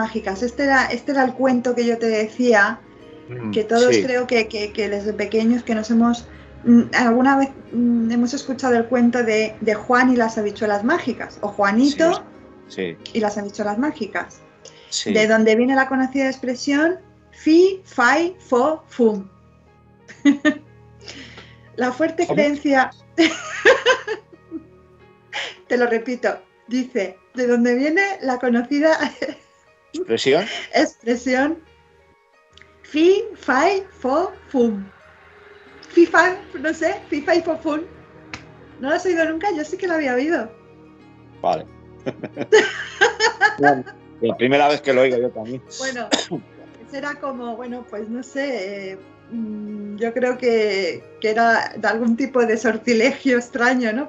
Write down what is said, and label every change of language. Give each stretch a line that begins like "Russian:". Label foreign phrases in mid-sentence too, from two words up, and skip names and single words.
Spanish: Este era el cuento que yo te decía, que todos Sí, creo que desde pequeños que nos hemos... alguna vez hemos escuchado el cuento de Juan y las habichuelas mágicas, o sí, Juanito sí, y las habichuelas mágicas, de sí. donde viene la conocida expresión fi, fai, fo, fum. La fuerte ¿Cómo? creencia, te lo repito, dice, de donde viene la conocida ¿Expresión? expresión fi, fai, fo, fum. Fi, fai, no sé, fi, fai, fo, fum. ¿No lo has oído nunca? Yo sí que lo había oído. Vale. Bueno, la primera vez que lo oigo yo también. Bueno, era como, bueno, pues no sé, yo creo que era de algún tipo de sortilegio extraño, ¿no?